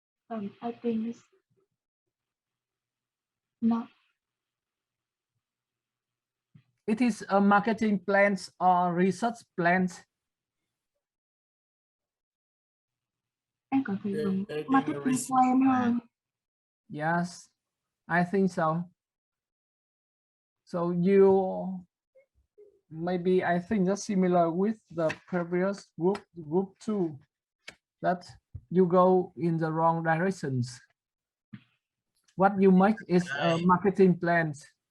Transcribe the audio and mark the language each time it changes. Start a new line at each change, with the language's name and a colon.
English: I think it's not. It is a marketing plans or research plans?
Vietnamese: Em có thể dùng marketing plan hơn.
English: Yes, I think so. So you maybe I think that's similar with the previous group 2, that you go in the wrong directions. What you make is a marketing plans.